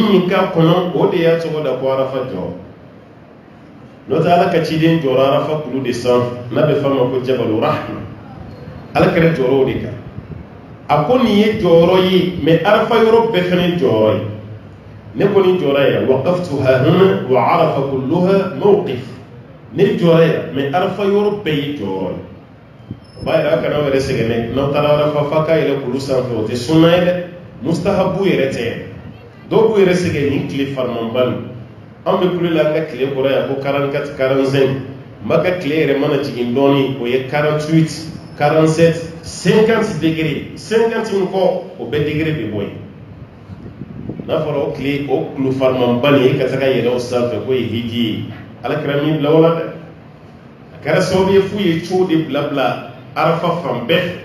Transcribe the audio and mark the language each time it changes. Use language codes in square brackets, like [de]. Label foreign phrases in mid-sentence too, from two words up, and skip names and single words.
[bm] min k'a kɔnɔ o de y'a tɔgɔ da ko arafa jɔ n'o tɛ ala ka ciden jɔra arafa kulu de sanfɛ n'a bɛ f'a ma ko [ar] جبل الرحمة [bm] ala kɛra jɔyɔrɔ o de kan a ko nin ye jɔyɔrɔ ye mɛ arafa yɔrɔ bɛɛ fana ye jɔyɔrɔ ye ne kɔni jɔra yan [ar] وقفت ها هنا وعرفة كلها موقف [bm] ne jɔra yan mɛ arafa yɔrɔ bɛɛ ye jɔyɔrɔ ye o b'a yɛrɛ a kana aw yɛrɛ sɛgɛn dɛ n'aw taara arafa f'a ka yɛlɛ kulu sanfɛ o tɛ sunna ye dɛ mustahabu yɛrɛ tɛ dɔw b'u yɛrɛ sɛgɛn ni tile farimanba nin an bɛ kule la an ka tile kɔrɔ yan ko 44 45 maka tile yɛrɛ mana jigin dɔɔnin o ye 48 47 50 degré 50 min kɔ o bɛɛ degré bɛ bɔ yen n'a fɔra o tile o kulu farimanba nin e ka taga yɛlɛ o sanfɛ k'o ye hiji ye ala kɛra min bila o la dɛ a kɛra sababu ye f'u ye cogo de bila arafa fan bɛɛ